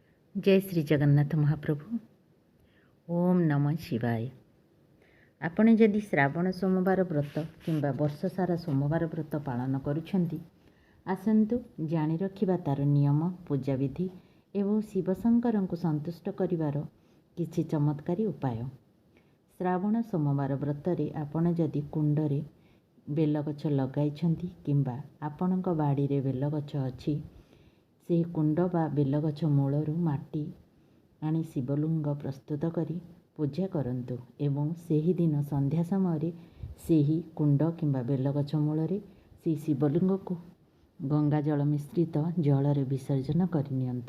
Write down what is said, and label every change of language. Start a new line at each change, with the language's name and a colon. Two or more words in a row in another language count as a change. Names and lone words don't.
Odia: ଜୟ ଶ୍ରୀ ଜଗନ୍ନାଥ ମହାପ୍ରଭୁ।
Sanskrit: ओम नमः शिवाय।
Odia: ଆପଣେ ଯଦି ଶ୍ରାବଣ ସୋମବାର ବ୍ରତ କିମ୍ବା ବର୍ଷ ସାରା ସୋମବାର ବ୍ରତ ପାଳନ କରୁଛନ୍ତି, ଆସନ୍ତୁ ଜାଣି ରଖିବା ତାର ନିୟମ, ପୂଜାବିଧି ଏବଂ ଶିବଶଙ୍କର କୁ ସନ୍ତୁଷ୍ଟ କରିବାର କିଛି ଚମତ୍କାରୀ ଉପାୟ। ଶ୍ରାବଣ ସୋମବାର ବ୍ରତରେ ଆପଣ ଯଦି କୁଣ୍ଡରେ ବେଲଗଛ ଲଗାଇଛନ୍ତି କିମ୍ବା ଆପଣଙ୍କ ବାଡ଼ିରେ ବେଲଗଛ ଅଛି, ସେହି କୁଣ୍ଡ ବା ବେଲଗଛ ମୂଳରୁ ମାଟି ଆଣି ଶିବଲିଙ୍ଗ ପ୍ରସ୍ତୁତ କରି ପୂଜା କରନ୍ତୁ ଏବଂ ସେହି ଦିନ ସନ୍ଧ୍ୟା ସମୟରେ ସେହି କୁଣ୍ଡ କିମ୍ବା ବେଲଗଛ ମୂଳରେ ସେହି ଶିବଲିଙ୍ଗକୁ ଗଙ୍ଗା ଜଳ ମିଶ୍ରିତ ଜଳରେ ବିସର୍ଜନ କରିନିଅନ୍ତୁ।